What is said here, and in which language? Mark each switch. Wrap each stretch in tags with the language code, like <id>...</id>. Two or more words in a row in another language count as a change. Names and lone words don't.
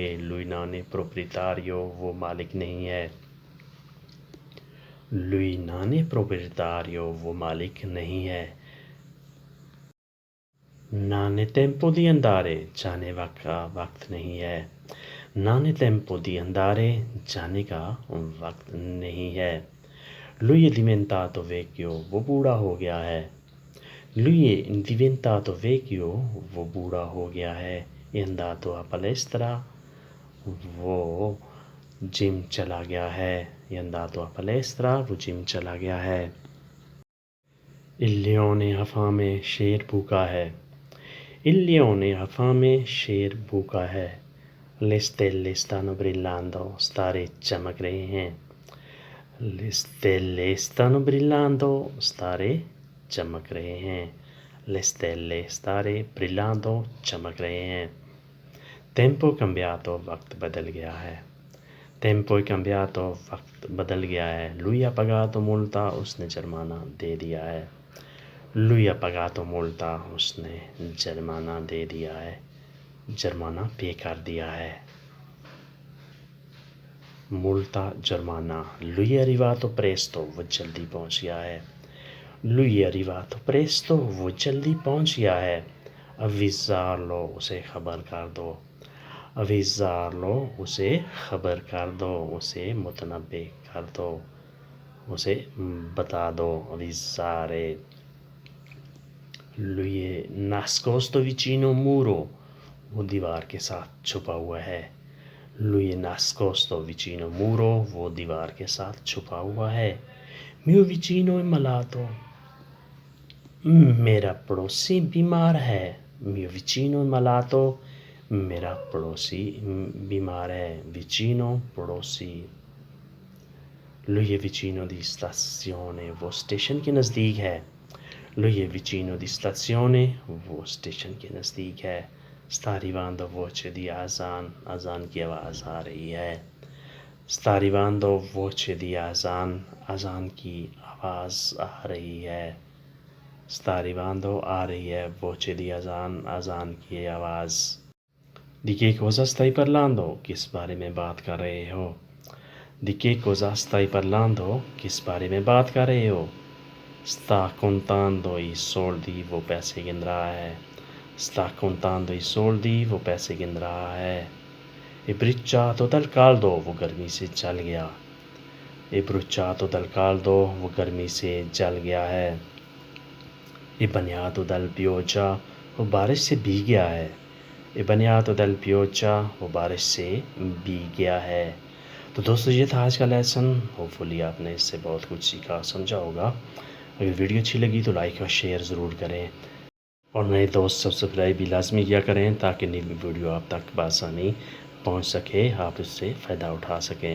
<it>Lui non è proprietario،</it> <ur>وہ مالک نہیں ہے۔</ur> <it>Lui non è proprietario،</it> <ur>وہ مالک نہیں ہے۔</ur> <it>Non è tempo di andare،</it> <ur>جانے کا وقت نہیں ہے۔</ur> <it>Non è tempo di andare،</it> <ur>جانے کا وقت نہیں ہے۔</ur> <it>Lui è diventato vecchio،</it> <ur>وہ بوڑھا ہو گیا ہے۔</ur> <it>Lui è diventato vecchio،</it> <ur>وہ بوڑھا ہو گیا ہے۔</ur> <it>È andato a palestra،</it> <ur>وہ جم چلا گیا ہے۔</ur> <it>È andato a palestra،</it> <ur>وہ جم چلا گیا ہے۔</ur> <it>Il leone ha fame،</it> <ur>شیر بھوکا ہے۔</ur> <it>Il leone ha fame,</it> <ur>شیر بھوکا ہے.</ur> <it>Le stelle stanno brillando,</it> <ur>ستارے چمک رہے ہیں.</ur> <it>Le stelle stanno brillando,</it> <ur>ستارے چمک رہے ہیں.</ur> <it>Le stelle</it> <ur>ستارے brillando چمک رہے ہیں.</ur> <it>Tempo cambiato,</it> <ur>وقت بدل گیا ہے.</ur> <it>Tempo è cambiato,</it> <ur>وقت بدل گیا ہے.</ur> <it>Lui ha pagato multa,</it> <ur>اس نے جرمانہ دے دیا ہے.</ur> <it>Lui ha pagato multa,</it> <ur>اس نے جرمانہ دے دیا ہے. جرمانہ پے کر دیا ہے. Multa جرمانہ.</ur> <it>Lui è arrivato presto,</it> <ur>وہ جلدی پہنچ گیا ہے.</ur> <it>Lui è arrivato presto,</it> <ur>وہ جلدی پہنچ گیا ہے. Avvisarlo, اسے خبر کر دو. Avvisarlo, اسے خبر کر دو, اسے متنبع کر دو, اسے بتا دو.</ur> <it>Avvisare. Lui è nascosto vicino un muro,</it> <ur>وہ دیوار کے ساتھ چھپا ہوا ہے.</ur> <it>Lui è nascosto vicino un muro,</it> <ur>وہ دیوار کے ساتھ چھپا ہوا ہے.</ur> <it>Mio vicino è malato,</it> <ur>میرا پڑوسی بیمار ہے.</ur> <it>Mio vicino è malato,</it> <ur>میرا پڑوسی بیمار ہے.</ur> <it>Vicino پڑوسی. Lui è vicino di stazione,</it> <ur>وہ اسٹیشن کے نزدیک ہے.</ur> <it>Lui è vicino di stazione,</it> <ur>وہ اسٹیشن کے نزدیک ہے.</ur> <it>Sta arrivando voce di azan,</it> <ur>azan کی آواز آ رہی ہے.</ur> <it>Sta arrivando voce di azan,</it> <ur>azan کی آواز آ رہی ہے.</ur> <it>Sta arrivando</it> <ur>آ رہی ہے.</ur> <it>Voce di azan,</it> <ur>azan کی آواز.</ur> <it>Di che cosa stai parlando?</it> <ur>کس بارے میں بات کر رہے ہو.</ur> <it>Di che cosa stai parlando?</it> <ur>کس بارے میں بات کر رہے ہو.</ur> <it>Sta contando i soldi,</it> <ur>وہ پیسے گن رہا ہے.</ur> <it>Sta contando i soldi,</it> <ur>وہ پیسے گن رہا ہے.</ur> <it>È bruciato dal caldo,</it> <ur>وہ گرمی سے جل گیا.</ur> <it>È bruciato dal caldo,</it> <ur>وہ گرمی سے جل گیا ہے.</ur> <it>È bagnato dal pioggia,</it> <ur>وہ بارش سے بھیگ گیا ہے.</ur> <it>È bagnato dal pioggia,</it> <ur>وہ بارش سے بھیگ گیا ہے. تو دوستو یہ تھا آج کا لیسن. ہوپفلی آپ نے اس سے بہت کچھ سیکھا سمجھا ہوگا. اگر ویڈیو اچھی لگی تو لائک اور شیئر ضرور کریں, اور نئے دوست سبسکرائب بھی لازمی کیا کریں تاکہ نئی ویڈیو آپ تک بآسانی پہنچ سکے, آپ اس سے فائدہ اٹھا سکیں.</ur>